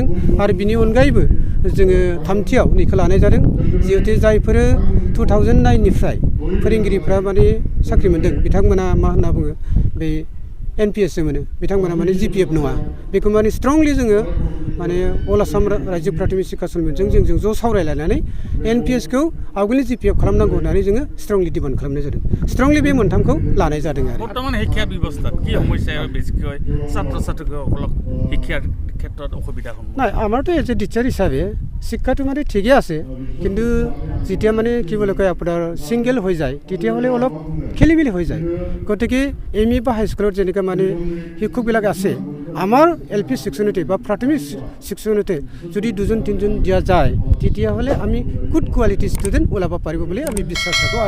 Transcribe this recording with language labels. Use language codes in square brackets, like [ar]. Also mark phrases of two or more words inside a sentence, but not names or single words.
[brx] आरो बिनि अनगायैबो जोङो 3थियाव नैखौ लानाय जादों जिहेतु जायफोर 2009निफ्राय फोरोंगिरिफ्रा माने साख्रि मोन्दों बिथांमोना मा होनना बुङो बे NPS मोनो, बिथांमोना माने GPF नङा। बेखौ माने स्ट्रंलि जोङो माने अल आसाम रायजो प्राथमिक शिक्षा समितिजों जों ज' सावरायलायनानै NPSखौ आवगोलनि GPF खालामनांगौ होननानै जोङो स्ट्रंलि डिमान्ड खालामनाय जादों। स्ट्रंलि बे मोनथामखौ लानाय जादों आरो। [as] বৰ্তমান শিক্ষা ব্যৱস্থাত কি সমস্যা বেছিকৈ ছাত্ৰ ছাত্ৰীসকলক শিক্ষাৰ ক্ষেত্ৰত অসুবিধা হয়? নাই, আমাৰতো [en] as a teacher [as] হিচাপে শিক্ষাটো মানে ঠিকই আছে, কিন্তু যেতিয়া মানে কি বুলি কয় আপোনাৰ ছিংগেল হৈ যায় তেতিয়াহ'লে অলপ খেলি মেলি হৈ যায়। গতিকে ME বা হাইস্কুলত যেনেকৈ মানে শিক্ষকবিলাক আছে, আমাৰ LP সেকশ্যনতে বা প্ৰাথমিক সেকশ্যনতে যদি 2-3জন দিয়া যায় তেতিয়াহ'লে আমি [en] good quality student [as] ওলাব পাৰিব বুলি আমি বিশ্বাস থাকোঁ।